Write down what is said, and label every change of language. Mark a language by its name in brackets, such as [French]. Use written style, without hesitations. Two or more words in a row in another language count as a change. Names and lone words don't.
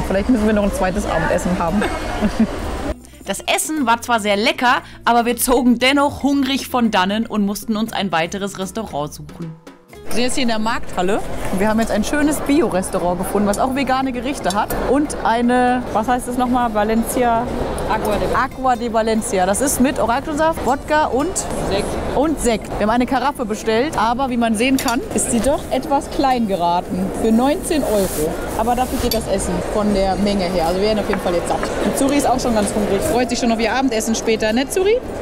[German] Vielleicht müssen wir noch ein zweites Abendessen haben. Das Essen war zwar sehr lecker, aber wir zogen dennoch hungrig von dannen und mussten uns ein weiteres Restaurant suchen. Wir sind jetzt hier in der Markthalle und wir haben jetzt ein schönes Bio-Restaurant gefunden, was auch vegane Gerichte hat. Und eine, was heißt das nochmal? Valencia? Agua de Valencia. Das ist mit Orangensaft, Wodka und Sekt. Wir haben eine Karaffe bestellt, aber wie man sehen kann, ist sie doch etwas klein geraten. Für 19 €. Aber dafür geht das Essen von der Menge her. Also wir werden auf jeden Fall jetzt satt. Und Zuri ist auch schon ganz hungrig. Freut sich schon auf ihr Abendessen später, ne Zuri?